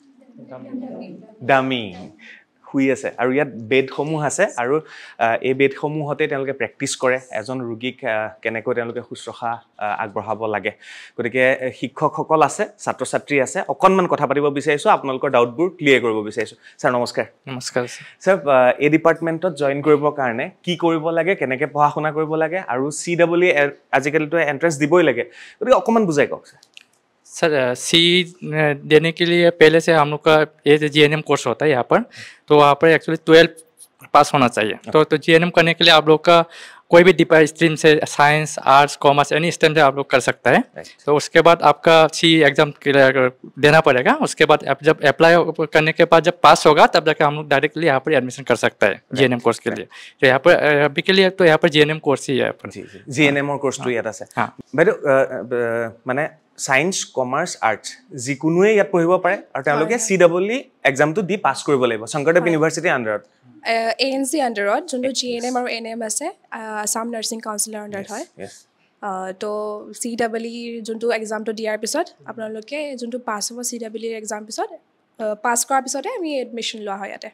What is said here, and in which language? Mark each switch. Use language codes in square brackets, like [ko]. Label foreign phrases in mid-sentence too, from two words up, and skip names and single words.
[as] ডামি শুই আছে আৰু ইয়াত বেডসমূহ আছে আৰু এই বেডসমূহতে তেওঁলোকে প্ৰেক্টিছ কৰে এজন ৰোগীক কেনেকৈ তেওঁলোকে শুশ্ৰূষা আগবঢ়াব লাগে গতিকে শিক্ষকসকল আছে ছাত্ৰ ছাত্ৰী আছে অকণমান কথা পাতিব বিচাৰিছোঁ আপোনালোকৰ ডাউটবোৰ ক্লিয়াৰ কৰিব বিচাৰিছোঁ ছাৰ নমস্কাৰ নমস্কাৰ ছাৰ এই ডিপাৰ্টমেণ্টত জইন কৰিবৰ কাৰণে কি কৰিব লাগে কেনেকৈ পঢ়া শুনা কৰিব লাগে আৰু CWE আজিকালিতো এণ্ট্ৰেন্স দিবই লাগে গতিকে অকণমান বুজাই কওক [hi] सर सी देने के लिए पहले से हम लोग का ये GNM कोर्स होता है यहाँ पर तो वहाँ पर एक्चुअली 12 पास होना चाहिए तो GNM करने के लिए आप लोग का कोई भी स्ट्रीम से [en] science arts commerce any stream [hi] से आप लोग कर सकता है तो उसके बाद आपका सी एग्ज़ाम देना पड़ेगा उसके बाद जब अप्लाई करने के बाद जब पास होगा तब जाकर हम लोग डायरेक्टली यहाँ पर एडमिशन कर सकता है GNM कोर्स के लिए तो यहाँ पर अभी के लिए तो यहाँ पर GNM कोर्स ही है [as] GNM कोर्सটো ইয়াত আছে বাইদেউ মানে [en] science commerce arts [as] যিকোনোৱে ইয়াত পঢ়িব পাৰে আৰু তেওঁলোকে CWE এক্সামটো দি পাছ কৰিব লাগিব শংকৰদেৱ ইউনিভাৰ্চিটি আণ্ডাৰত ANC আণ্ডাৰত যোনটো GNM আৰু NM আছে আসাম নাৰ্ছিং কাউন্সিলৰ আণ্ডাৰত হয় তো CWE যোনটো এক্সামটো দিয়াৰ পিছত আপোনালোকে যোনটো পাছ হ'ব CWE এক্সাম পিছত পাছ কৰাৰ পিছতে আমি এডমিশ্যন লোৱা হয় ইয়াতে